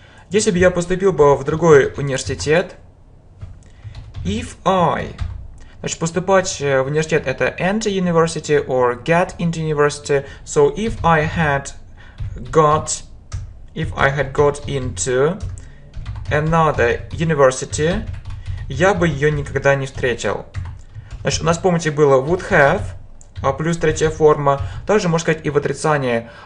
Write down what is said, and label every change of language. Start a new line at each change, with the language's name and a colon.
Russian: Если бы я поступил бы в другой университет, if I, значит, поступать в университет это
English: enter university or get into university. So if I had got into another university,
Russian: я бы ее никогда не встретил. Значит, у нас, помните, было would have, плюс третья форма. Также можно сказать и в отрицании.